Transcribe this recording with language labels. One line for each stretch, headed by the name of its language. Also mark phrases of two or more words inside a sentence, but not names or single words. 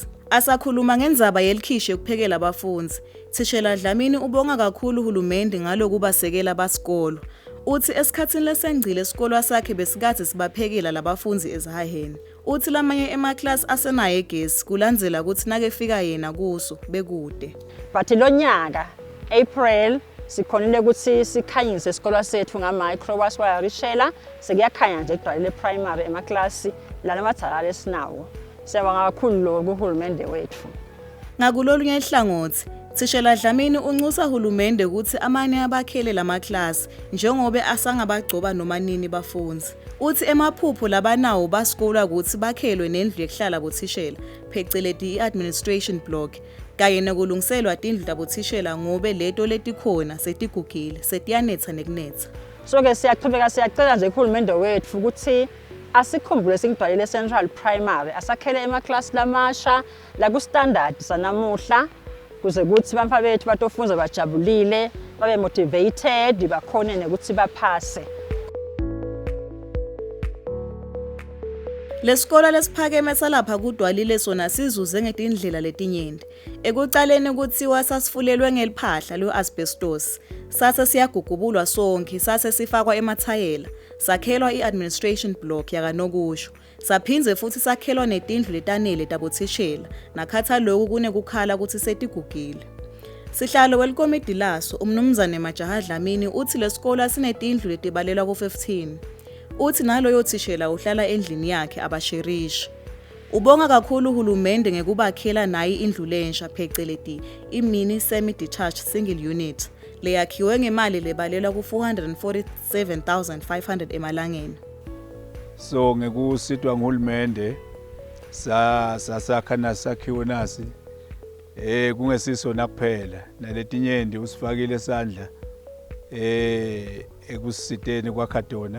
Swati: Asakhuluma ngendzaba yelikhishi yokuphekela abafundzi. Thishela Dlamini ubonga kakhulu uhulumende ngalokubasekela basikolo. Uthi esikhatsini lesengcile isikolo sakhe besikade sibaphekela labafundzi ezahaheni. Uthi lamanye ema-class asenayo egesi kulandzela ukuthi nakefika yena kuso bekude. But lo nyaka April sikhonile ukuthi sikhanyise isikole sethu ngama-microwires wayarishela sekuyakhanya nje kugcwalile primary emaklasi lana mathalala esinawo. Siyabonga kakhulu lo kuhulumende wethu. Ngakulolunye ihlangothi Thishela Dlamini unxusa hulumende ukuthi amanye abakhele lama-class njengoba asangabagcoba noma nini bafundzi. Uthi emaphupho labanawo basikole ukuthi bakhelwe nendlu yekuhlala bothishela phecelezi i-
English: administration block
Swati: kanye nokulungiselwa tindlu tabothishela ngobe leto letikhona setigugile setiyanetha nekunetha. So ke siyacela nje kuhulumende wethu ukuthi asikhumbule singidwalile Central Primary asakhele emaklasi lamasha la ku standard sanamuhla kuze kuthi bamfa bethu batofunda bajabulile babe motivated bakhone ukuthi baphase. Lesikole lesiphakeme salapha kudwalile sona sizuze ngetindlela letinyenti. Ekucaleni kuthiwa sasifulelwe ngeliphahla lo-asbestos. Sase siyagugubulwa sonke, sase sifakwa emathayela. Sakhelwa i-
English: administration block
Swati: yakanokusho. Saphinze futhi sakhelwa netindlu letanele tabothishela. Nakhatha lokhu kunekukhala ukuthi setigugile. Sihlalo welkomidi laso umnumzane Majaha Dlamini uthi lesikole sinetindlu letibalelwa ku-15. Uthi naloyo thishela uhlala endlini yakhe abasherishi. Ubonga kakhulu uhulumende ngekubakhela nayi indlu lensha phecelezi i-
English: mini semi-detached single unit
Swati: leyakhiwe ngemali lebalelwa ku-447,500 emalangeni. So ngekusidwa nguhulumende sasakha nasakhiwo nasi kungesiso nakuphela naletinyendi usifakile esandla ekusiteni kwakhadona.